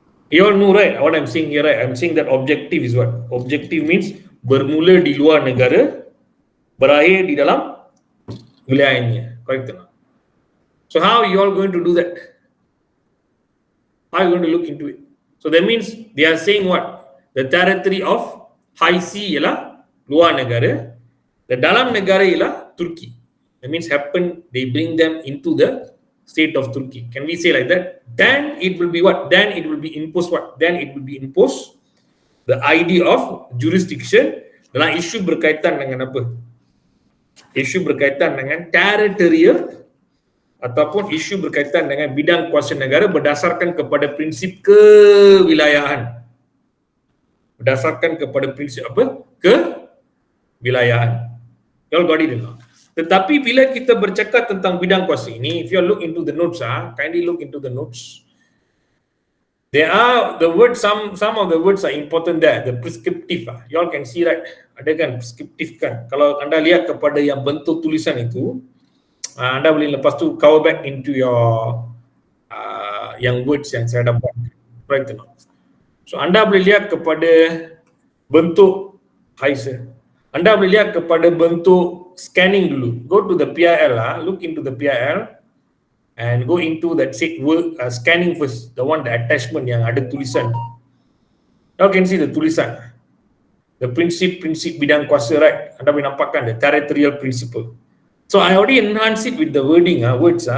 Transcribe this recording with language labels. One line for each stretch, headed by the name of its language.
English: You all know right what I'm saying here, right? I'm saying that objective is what? Objective means
Malay: bermula di luar negara, berakhir di dalam wilayahnya.
English: Correct? So how are you all going to do that? How are you going to look into it? So that means they are saying what? The territory of high sea
Malay: ialah luar negara, the dalam negara ialah Turki.
English: That means they bring them into the state of Turkey. Can we say like that? Then it will be what? Then it will be imposed what? Then it will be imposed the idea of jurisdiction
Malay: dalam isu berkaitan dengan apa? Isu berkaitan dengan territorial ataupun isu berkaitan dengan bidang kuasa negara berdasarkan kepada prinsip kewilayahan. Berdasarkan kepada prinsip apa? Kewilayahan.
English: You all got it now?
Malay: Tetapi bila kita bercakap tentang bidang kuasa ini,
English: if you look into the notes,
Malay: kindly look into the notes.
English: There are the words, some of the words are important there. The prescriptive, you all can see right?
Malay: Ada kan prescriptive kan? Kalau anda lihat kepada yang bentuk tulisan itu, anda boleh lepas tu
English: cover back into your
Malay: yang words yang saya dapat.
English: right or not?
Malay: So anda boleh lihat kepada bentuk, hi sir, anda boleh lihat kepada bentuk scanning dulu.
English: Go to the PIL, look into the PIL and go into that scanning first, the one, the attachment
Malay: yang ada tulisan.
English: Now can see the tulisan, the prinsip bidang kuasa, right?
Malay: Anda boleh nampakkan
English: the territorial principle. So I already enhanced it with the wording, words.